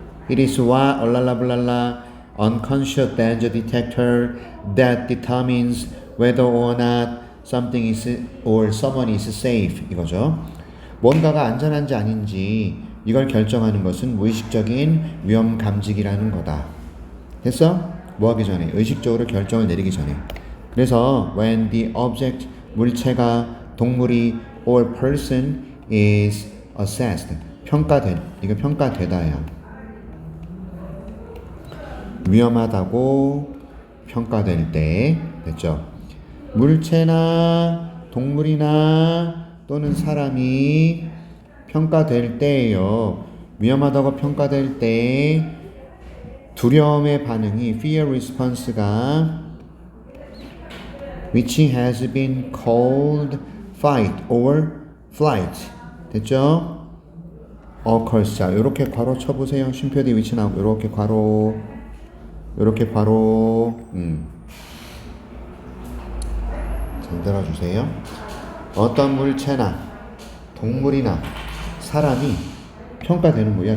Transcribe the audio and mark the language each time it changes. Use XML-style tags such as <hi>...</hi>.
<en>It is what 얼랄라블랄라 unconscious danger detector that determines whether or not something is or someone is safe.</en> <ko>이거죠. 뭔가가 안전한지 아닌지 이걸 결정하는 것은 무의식적인 위험 감지기라는 거다. 됐어? 뭐 하기 전에? 의식적으로 결정을 내리기 전에. 그래서</ko> <en>when the object,</en> <ko>물체가, 동물이</ko> <en>or person is assessed,</en> <ko>평가된, 이거 평가되다야. 위험하다고 평가될 때, 됐죠? 물체나 동물이나 또는 사람이 평가될 때예요. 위험하다고 평가될 때 두려움의 반응이</ko> <en>fear response가 which has been called fight or flight.</en> <ko>됐죠? occurs. 자, 요렇게 괄호 쳐보세요. 쉼표 뒤 위치 나오고 요렇게 괄호, 요렇게 괄호. 잘 들어주세요. 어떤 물체나 동물이나 사람이 평가되는 거야.</ko>